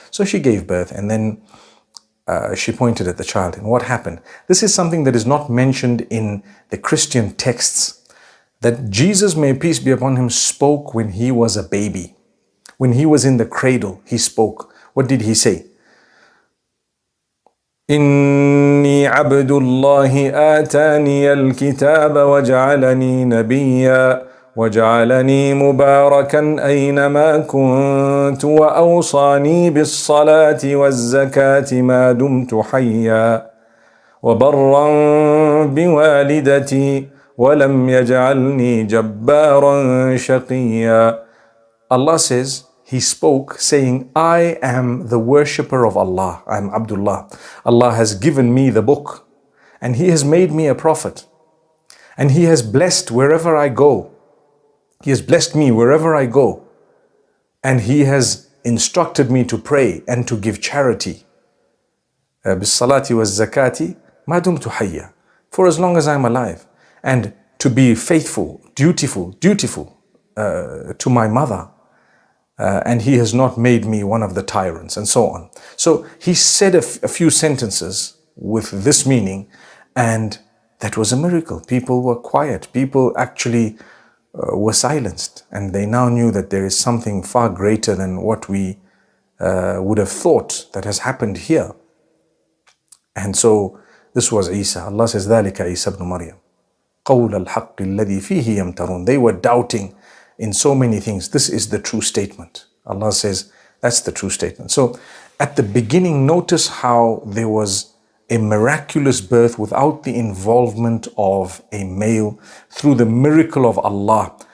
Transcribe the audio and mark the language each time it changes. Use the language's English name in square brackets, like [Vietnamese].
[English] So she gave birth, and then she pointed at the child. And what happened? This is something that is not mentioned in the Christian texts, that Jesus, may peace be upon him, spoke when he was a baby. When he was in the cradle, he spoke. What did he say? [Arabic] إني عبد الله آتاني الكتاب وجعلني نبيا وجعلني مباركا أينما كنت وأوصاني بالصلاة والزكاة ما دمت حيا وبرا بوالدتي ولم يجعلني جبارا شقيا. [English] Allah says, He spoke saying, I am the worshipper of Allah. I am Abdullah. Allah has given me the book, and He has made me a prophet, and He has blessed wherever I go. He has blessed me wherever I go, and He has instructed me to pray and to give charity. [Arabic] بالصلاة والزكاة ما دمت حيا, [English] for as long as I'm alive, and to be faithful, dutiful to my mother. And He has not made me one of the tyrants, and so on. So he said a few sentences with this meaning, and that was a miracle. People were quiet. People actually were silenced, and they now knew that there is something far greater than what we would have thought that has happened here. And so this was Isa. Allah says, ذَلِكَ Isa ibn Maryam. [Arabic] قول الحق الذي فيه يمترون. [English] They were doubting in so many things. This is the true statement. Allah says that's the true statement. So at the beginning, notice how there was a miraculous birth without the involvement of a male through the miracle of Allah.